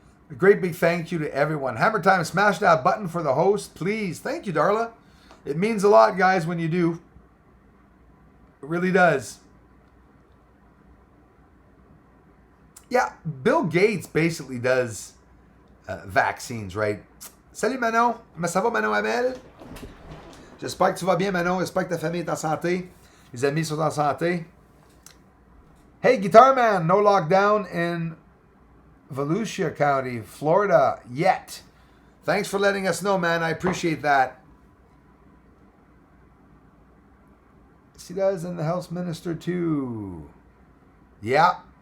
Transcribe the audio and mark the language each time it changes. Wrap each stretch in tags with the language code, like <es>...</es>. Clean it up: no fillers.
<en>A great big thank you to everyone. Hammer time, smash that button for the host, please. Thank you, Darla. It means a lot, guys, when you do. It really does. Yeah, Bill Gates basically does vaccines, right?</en> <fr>Salut Manon. Mais ça va, Manon Hamel? J'espère que tu vas bien, Manon. J'espère que ta famille est en santé. Les amis sont en santé.</fr> <en>Hey, Guitar Man, no lockdown in Volusia County, Florida yet. Thanks for letting us know, man. I appreciate that. She does, and the health minister too. Yeah.</en>